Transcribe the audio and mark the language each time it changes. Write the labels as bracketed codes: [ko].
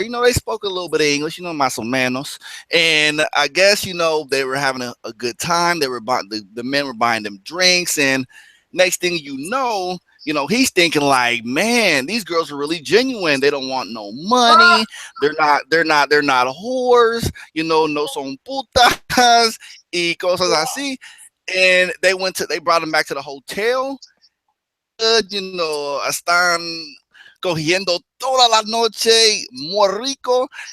[en] You know they spoke a little bit of English, you know, [es] más o menos. [en] And I guess you know they were having a good time. They were buying the men were buying them drinks, and next thing you know he's thinking like, man, these girls are really genuine. They don't want no money. They're not whores. You know, [es] no son putas y cosas así. [en] And they brought him back to the hotel. You know, [es] están cogiendo toda la noche, muy rico.